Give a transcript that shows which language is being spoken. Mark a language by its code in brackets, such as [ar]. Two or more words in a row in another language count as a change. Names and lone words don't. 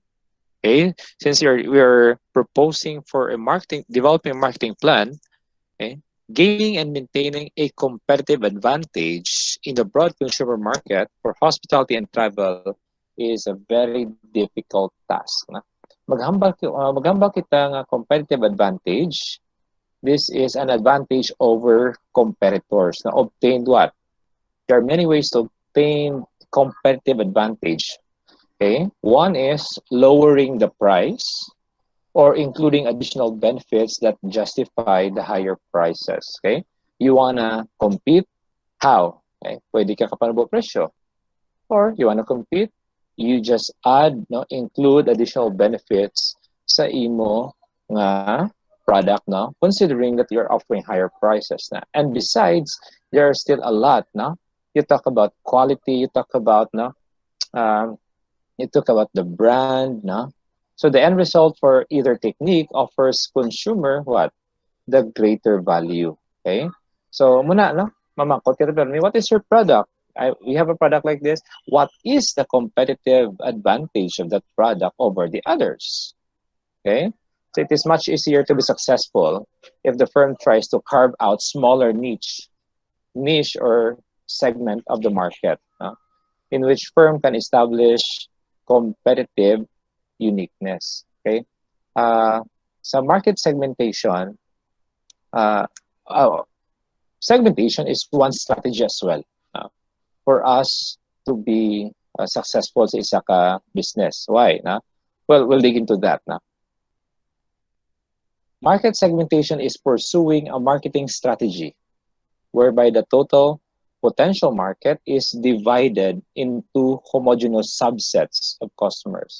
[en] Okay, since we're proposing for developing a marketing plan, okay, gaining and maintaining a competitive advantage in the broad consumer market for hospitality and travel is a very difficult task. [hil] Na? Maghambal kita nga [en] competitive advantage. This is an advantage over competitors. Na obtained what? There are many ways to obtain competitive advantage. Okay, one is lowering the price or including additional benefits that justify the higher prices. Okay, you wanna compete? How? [hil] Okay, pwede ka kapanabo presyo. [en] Or you wanna compete? You just include additional benefits [hil] sa imo nga product, [en] no, considering that you're offering higher prices na. And besides, there are still a lot, no. You talk about quality, you talk about the brand, no. So the end result for either technique offers consumer what? The greater value. Okay? So muna, no? [hil] Mamakot kita pero [en] what is your product? We have a product like this. What is the competitive advantage of that product over the others? Okay? So it is much easier to be successful if the firm tries to carve out smaller niche or segment of the market, in which firm can establish competitive uniqueness. Okay, so market segmentation. Segmentation is one strategy as well for us to be successful [hil] sa isa ka [en] business. Why? Well, we'll dig into that. Market segmentation is pursuing a marketing strategy whereby the total potential market is divided into homogeneous subsets of customers.